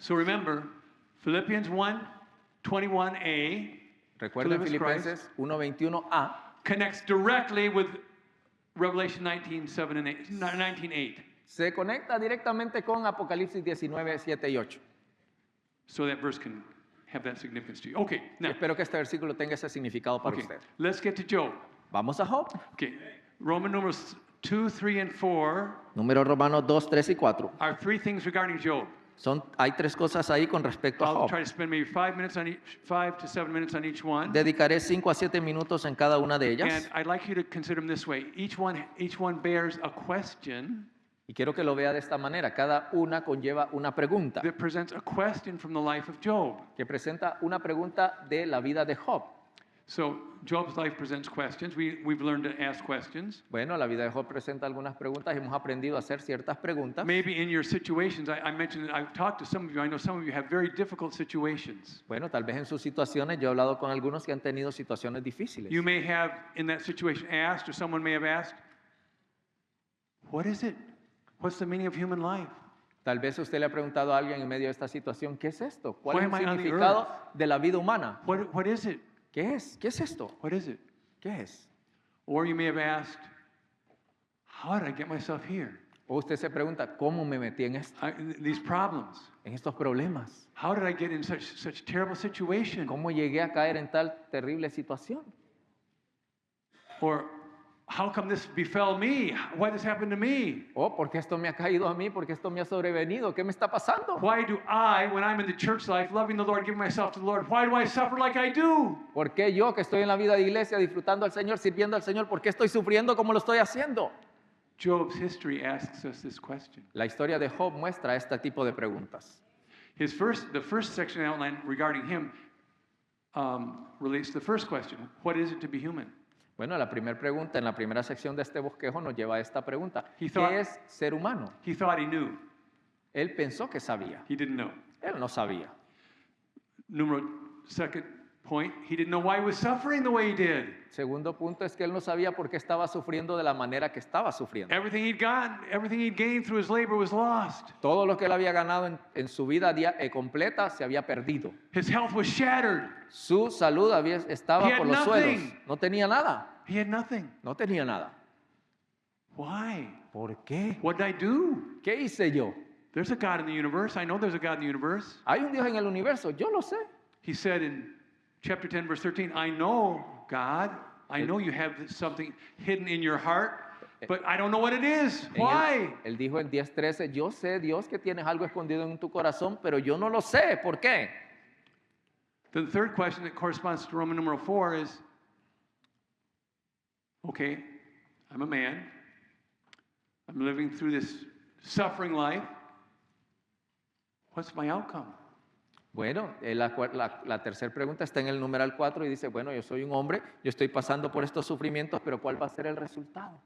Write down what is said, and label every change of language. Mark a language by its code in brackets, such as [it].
[en] So remember, Philippians 1:21a [es] Recuerden [en] To live as [es] Filipenses 1:21a. [en] connects directly with Revelation 19:7 and 8, 19:8. [es] Se conecta directamente con Apocalipsis 19:7 y 8. [en] So that verse can have that significance to you. Okay, now, [es] Espero que este versículo tenga ese significado para [en] okay, [es] usted. [en] let's get to Job. [es] Vamos a Job. [en] Okay, Roman numerals 2, 3, and 4 [es] Números Romanos 2, 3 y 4. [en] are three things regarding Job. [es] Hay tres cosas ahí con respecto a [en] I'll [es] Job. [en] try to spend maybe 5 to 7 minutes on each one. [es] Dedicaré 5 a 7 minutos en cada una de [en] And [es] ellas. [en] I'd like you to consider them this way. Each one bears a question [es] Y quiero que lo vea de esta manera. Cada una conlleva una pregunta [en] that presents a question from the life of Job. [es] que presenta una pregunta de la vida de Job. [en] So Job's life presents questions. We've learned to ask questions. [es] Bueno, la vida de Job presenta algunas preguntas y hemos aprendido a hacer ciertas preguntas. [en] Maybe in your situations, I mentioned that I've talked to some of you. I know some of you have very difficult situations. [es] Bueno, tal vez en sus situaciones, yo he hablado con algunos que han tenido situaciones difíciles. [en] You may have, in that situation, asked, or someone may have asked, what is it? What's the meaning of human life? [es] Tal vez usted le ha preguntado a alguien en medio de esta situación, ¿qué es esto? ¿Cuál [en] Why [es] es el [en] am I on the [es] significado de la vida humana? [en] What is it? [es] ¿Qué es? ¿Qué es esto? [en] What is it? [es] ¿Qué es? [en] Or you may have asked, how did I get myself here? [es] O usted se pregunta, ¿cómo me metí en [en] These problems. [es] en estos problemas? [en] How did I get in such terrible situation? [es] ¿Cómo llegué a caer en tal terrible situación? [en] Or how come this befell me? Why this happened to me? [es] Oh, ¿por qué esto me ha caído a mí? ¿Por qué esto me ha sobrevenido? ¿Qué me está pasando? [en] Why do I, when I'm in the church life, loving the Lord, giving myself to the Lord, why do I suffer like I do? [es] ¿Por qué yo que estoy en la vida de iglesia disfrutando al Señor, sirviendo al Señor, por qué estoy sufriendo como lo estoy haciendo? [en] Job's history asks us this question. [es] La historia de Job muestra este tipo de preguntas. [en] The first section outline regarding him relates to the first question. What is it to be human? [es] Bueno, la primera pregunta en la primera sección de este bosquejo nos lleva a esta pregunta. [en] He thought- [es] ¿Qué es ser humano? [en] He thought he knew. [es] Él pensó que sabía. [en] He didn't know. [es] Él no sabía. [en] Second point, he didn't know why he was suffering the way he did. [es] Segundo punto es que él no sabía por qué estaba sufriendo de la manera que estaba sufriendo. [en] Everything he'd gotten, everything he'd gained through his labor was lost. [es] Todo lo que él había ganado en su vida completa se había perdido. [en] His health was shattered. [es] Su salud estaba [en] He had [es] por los [en] nothing. [es] suelos. No tenía nada. [en] He had nothing. [es] No tenía nada. [en] Why? [es] ¿Por qué? [en] What did I do? [es] ¿Qué hice yo? [en] There's a God in the universe. I know there's a God in the universe. [es] Hay un Dios en el universo. Yo lo sé. [en] He said in chapter 10, verse 13, I know, God, I know you have something hidden in your heart, but I don't know what it is. Why? [es] Él dijo en 10:13, yo sé, Dios, que tienes algo escondido en tu corazón, pero yo no lo sé. ¿Por qué? [en] The third question that corresponds to Roman numeral 4 is, okay, I'm a man. I'm living through this suffering life. What's my outcome? [es] Bueno, la tercera pregunta está en el numeral 4 y dice, bueno, yo soy un hombre, yo estoy pasando por estos sufrimientos, pero ¿cuál va a ser el resultado?